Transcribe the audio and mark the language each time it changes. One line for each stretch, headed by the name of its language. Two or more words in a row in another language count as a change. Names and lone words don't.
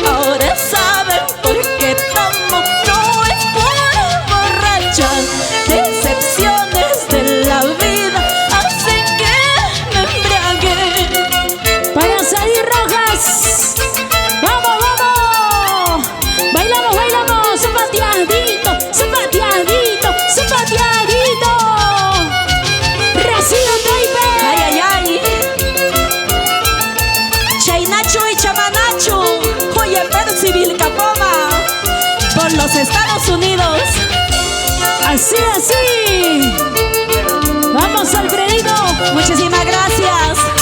Spanish: Ahora saben por qué tomo, no es por borracha. Decepciones de la vida hacen que me embriague. Para salir rojas. ¡Vamos, vamos! Bailamos, bailamos. Zapateadito, zapateadito, zapateadito. Rocío Taipe. Ay, ay, ay. Chainacho y Chamanacho, oye, Percibil Capoma, por los Estados Unidos. Así, así. Vamos, Alfredito. Muchísimas gracias.